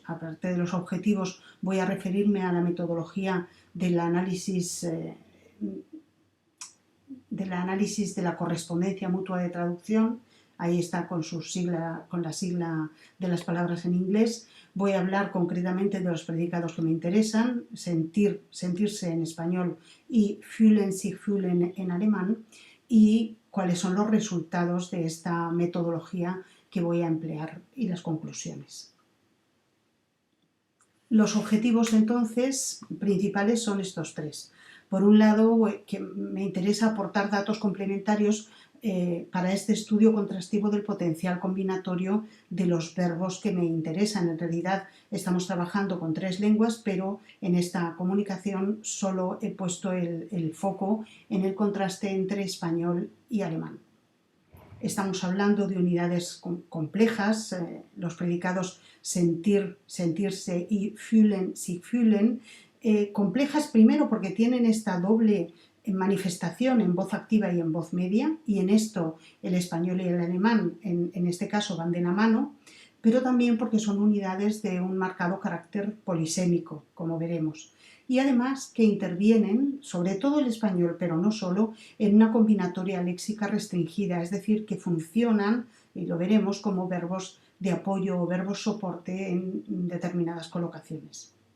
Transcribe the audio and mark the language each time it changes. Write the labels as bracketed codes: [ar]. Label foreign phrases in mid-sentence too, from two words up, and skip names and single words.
[es] Aparte de los objetivos, voy a referirme a la metodología del análisis de la correspondencia mutua de traducción. Ahí está con la sigla de las palabras en inglés. Voy a hablar concretamente de los predicados que me interesan, sentirse en español y [de] fühlen, sich fühlen [es] en alemán, y cuáles son los resultados de esta metodología que voy a emplear y las conclusiones. Los objetivos, entonces, principales son estos tres. Por un lado, que me interesa aportar datos complementarios para este estudio contrastivo del potencial combinatorio de los verbos que me interesan. En realidad estamos trabajando con tres lenguas, pero en esta comunicación solo he puesto el foco en el contraste entre español y alemán. Estamos hablando de unidades complejas, los predicados sentir, sentirse y [de] fühlen, sich fühlen, [es] complejas primero porque tienen esta doble manifestación en voz activa y en voz media, y en esto el español y el alemán en este caso van de la mano, pero también porque son unidades de un marcado carácter polisémico, como veremos, y además que intervienen, sobre todo el español, pero no solo, en una combinatoria léxica restringida, es decir, que funcionan, y lo veremos, como verbos de apoyo o verbos soporte en determinadas colocaciones.